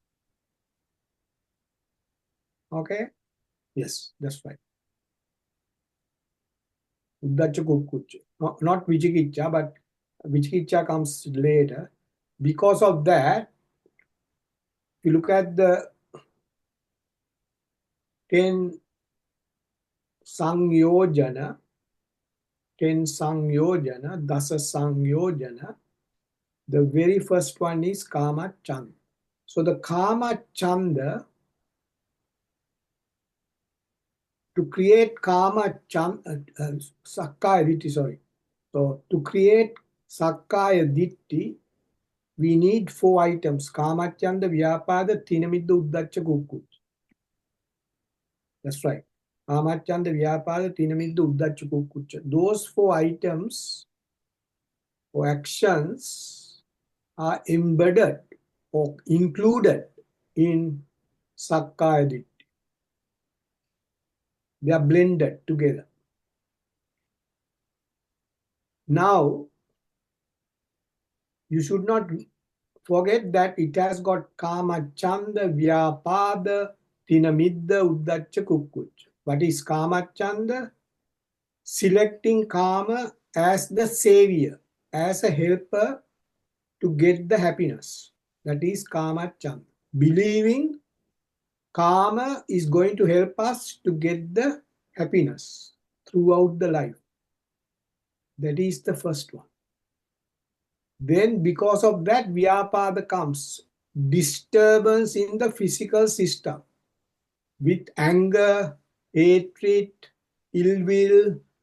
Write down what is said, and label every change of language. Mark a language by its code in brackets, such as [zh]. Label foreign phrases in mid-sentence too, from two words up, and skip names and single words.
[en] Okay? Yes, that's right. [pi] Uddacha, Kukkucha. [en] Not Vichikicha, but Vichikicha comes later. Because of that, if you look at the 10 Sangyojana, 10 sangyojana, [pi] dasa sangyojana. The very first one is kama chanda. So the kama chanda, [en] to create [pi] kama chanda, sakkaya ditti, [en] sorry. So to create [pi] sakkaya ditti, [en] we need 4 items: [pi] kama chanda, vyapada, thinamidda, uddacca, kukkucca. [en] That's right. [pi] Kama chanda, vyapada, thinamidda, uddacca, kukkucca. [en] Those 4 items or actions are embedded or included in [pi] sakkaya ditti. [en] They are blended together. Now, you should not forget that it has got [pi] kama chanda, vyapada, thinamidda, uddacca, kukkucca. [en] What is [pi] kama chanda? [en] Selecting kama as the savior, as a helper to get the happiness. That is [pi] kama chanda. [en] Believing karma is going to help us to get the happiness throughout the life. That is the first one. Then because of that, vyapada comes. Disturbance in the physical system with anger, hatred, ill will.